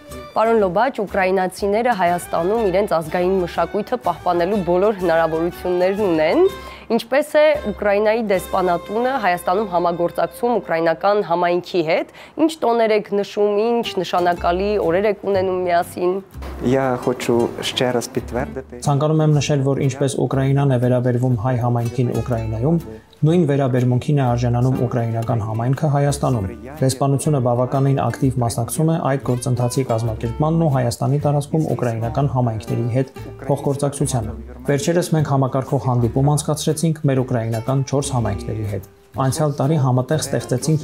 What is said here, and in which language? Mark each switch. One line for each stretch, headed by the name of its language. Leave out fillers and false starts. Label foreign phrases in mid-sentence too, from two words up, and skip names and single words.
Armenian: Պարոն Լոբաչ, ուկրաինացիները Հայաստանում իրենց ազգային մշակույթը պահպանելու բոլոր հնարավորություններն ունեն, ինչպես է Ուկրաինայի դեսպանատունը Հայաստանում համագործակցում ուկրաինական համայնքի հետ, ինչ տոներ եք նշում, ինչ նշանակալի օրեր եք ունենում միասին։
Ukrainian: Я хочу ще раз підтвердити.
Armenian: Ցանկանում եմ նշել, որ ինչպես Ուկրաինան է վերաբերվում հայ համայնքին Ուկրաինայում, նույն վերաբերմունքին է արժանանում ուկրաինական համայնքը Հայաստանում։ Դեսպանությունը բավականին ակտիվ մասնակցում է այդ գործընթացի կազմակերպմանն ու Հայաստանի տարածքում ուկրաինական համայնքների հետ փոխգործակցությանը։ Վերջերս մենք համակարգող հանդիպում անցկացրեցինք մեր ուկրաինական 4 համայնքների հետ։ Անցյալ տարի համատեղ ստեղծեցինք